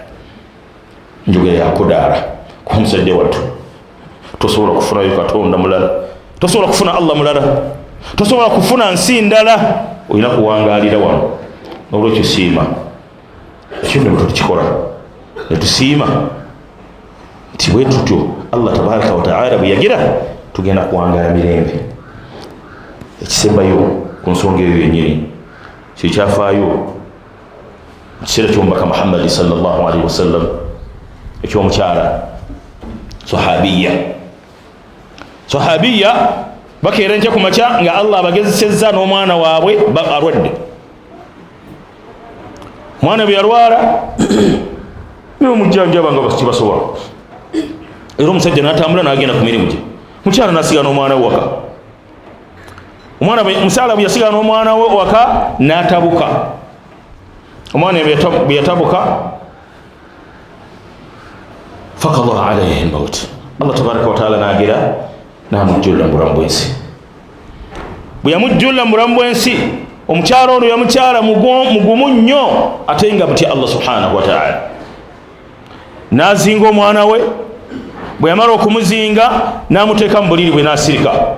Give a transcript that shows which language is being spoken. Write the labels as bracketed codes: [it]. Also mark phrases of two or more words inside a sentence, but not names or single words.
[lg] njogera yakudaara kwa omusajja wattu, tosobola kufunayo katonda mulala, tosobola kufuna Allah mulala, tosobola kufuna nsi ndala, olina kuwangaalira wano nolwekyo siima ekyo ne tukikola ne tusiima nti bwe tutyo [ar] الله تبارك وتعالى [lg] bwe yagira tugenda kuwangala mirembe. Ekisembayo ku nsonga eyo yennyini kyekyafaayo mu kiseera ky'omubaka Muhammad [ar] صلى الله عليه وسلم [lg] ekyomukyala sahabiya bakeera enkya ku makya nga Allah abagezesezza n'omwana waabwe alwadde. Omwana bwe yalwala n'omujjanjaba nga kibasobola, era omusajja n'atambula n'agenda ku mirimu gye, mukyala n'asigala n'omwana we waka. Omukyala bwe yasigala n'omwana we waka n'atabuka. Omwana bwe yatabuka [ar] فقد عليه الموت, الله تبارك وتعالى [lg] n'agira n'amujjulula mu bulamu bw'ensi. Bwe yamujjulula mu bulamu bw'ensi, omukyala ono yamukyala mugumu nnyo ate nga mutya [ar] الله سبحانه وتعالى. [lg] N'azinga omwana we, bwe yamala okumuzinga n'amuteeka mu buliri bwe n'asirika.